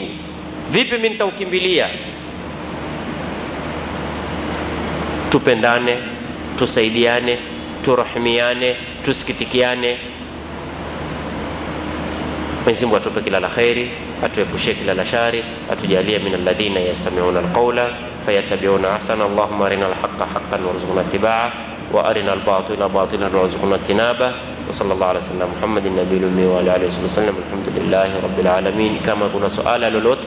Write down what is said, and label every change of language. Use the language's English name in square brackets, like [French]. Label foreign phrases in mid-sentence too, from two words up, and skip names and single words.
[Swahili] Vipi mimi nitaukimbilia? Tupendane, tusaidiane, turahimiane, tusikitikiane. Mwenyezi Mungu atupe kila la khairi, atuepushe kila la shari, atujalie [Arabic] من الذين يستمعون القول فيتبعون أحسنه. اللهم أرنا الحق حقا وارزقنا اتباعه وأرنا الباطل باطلا وارزقنا اجتنابه. وصلى الله على سيدنا محمد النبي الأمي وعلى آله وسلم. الحمد لله رب العالمين. [Swahili] Kama kuna swala lolote